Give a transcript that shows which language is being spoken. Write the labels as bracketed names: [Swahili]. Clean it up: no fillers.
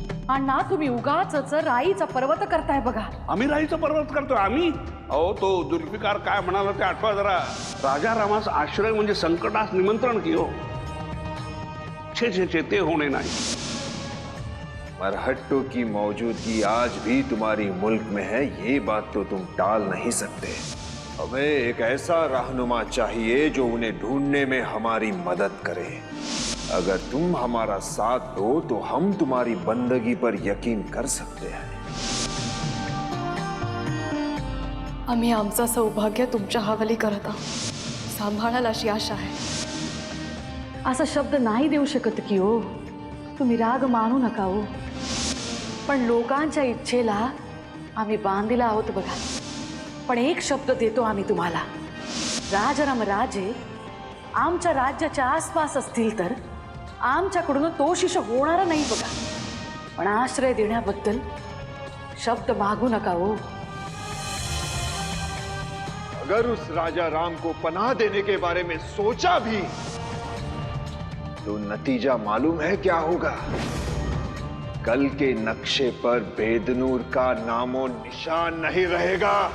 [Marathi] अण्णा तुम्ही उगाच राईचा पर्वत करताय बघा. आम्ही राईचा पर्वत करतोय आम्ही. अहो तो जुल्फिकार काय म्हणाला ते आठवा जरा. राजा रामाचा आश्रय म्हणजे संकटास निमंत्रण की हो. छे छे छे, ते होणे नाही. [Hindi] मरहट्टों की मौजूदगी आज भी तुम्हारी मुल्क में है, ये बात तो तुम टाल नहीं सकते। हमें एक ऐसा रहनुमा चाहिए जो उन्हें ढूंढने में हमारी मदद करे। अगर तुम हमारा साथ दो तो हम तुम्हारी बंदगी पर यकीन कर सकते हैं। [Marathi] आम्ही आमचं सौभाग्य तुमच्या हवाली करत आहोत, सांभाळाल अशी आशा आहे. असा शब्द नाही देऊ शकत की हो, तुम्ही राग मानू नका हो. पण लोकांच्या इच्छेला आम्ही बांधीला आहोत बघा. पण एक शब्द देतो आम्ही तुम्हाला, राजाराम राजे आमच्या राज्याच्या आसपास असतील तर आमच्याकडून तोशिष होणार नाही बघा. पण आश्रय देण्याबद्दल शब्द मागू नका हो. [Hindi] अगर उस राजा राम को पनाह देने के बारे में सोचा भी तो नतीजा मालूम है क्या होगा? कल के नक्शे पर बेदनूर का नामो निशान नहीं रहेगा।